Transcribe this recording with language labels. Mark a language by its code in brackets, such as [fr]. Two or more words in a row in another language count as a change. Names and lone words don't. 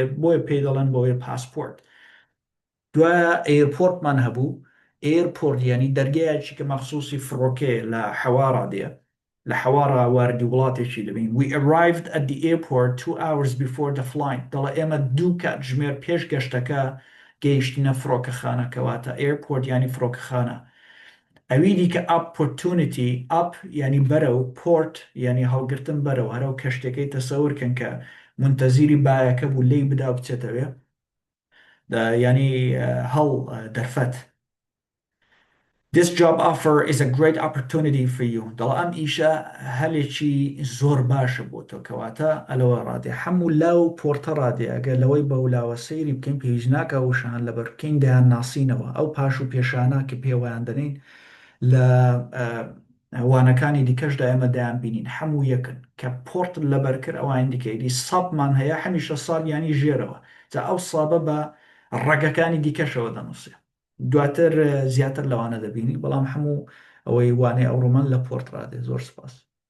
[ckb] بۆیە پێی دەڵێن بۆیە پاسپۆرت دوایە ئێرپۆرتمان هەبوو ئێرپۆرت ینی دەرگایەکی کە مەخصوصی فڕۆکێ لە حەوارا دێ لە حەوارا واردی وڵاتێکی دەبین [en] We arrived at the airport 2 hours before the flight [ckb] دەڵێ ئێمە 2 کات ژمێر پێش گەشتەکە گەیشتینە فڕۆکەخانەکەواتە ئێرپۆرت ینی فڕۆکەخانە ئەویدی کە [en] opportunity up [ckb] ینی بەرەو پۆرت ینی هەڵگرتن بەرەو هەرەو کەشتەکەی تەسەورکەن کە منتەزیری بایەکە بوو لی بدا بچێتەوێ ینی هەڵ دەرفەت [en] This job offer is a great opportunity for you [ckb] دەڵ ئەم ئیشە هەلێکی زۆر باشە بۆ تۆ کەواتە ئەلەوە ڕادێ هەموو لاو پۆرتە ڕادێ ئەگەر لەوەی بەولاوە سەیری بکەین پێویست ناکە وشان لە بەرکەین دەیان ناسینەوە ئەو پاش و پێشانە کە پێوەیان دەنین لە وانەکانی دیکەشدا ئێمە دەیان بینین هەموو یەکن کە پۆرت لەبەرکرد ئەوان دیکەیری سەبمان هەیە هەمیشە ساب ینی ژێرەوە جا ئەو سابە بە ڕەگەکانی دیکەشەوە دەنووسێ دواتر زیاتر لەوانە دەبینی بەڵام هەموو ئەوەی وانێ ئەوڕۆمان لە پۆرت ڕادێ زۆر سپاس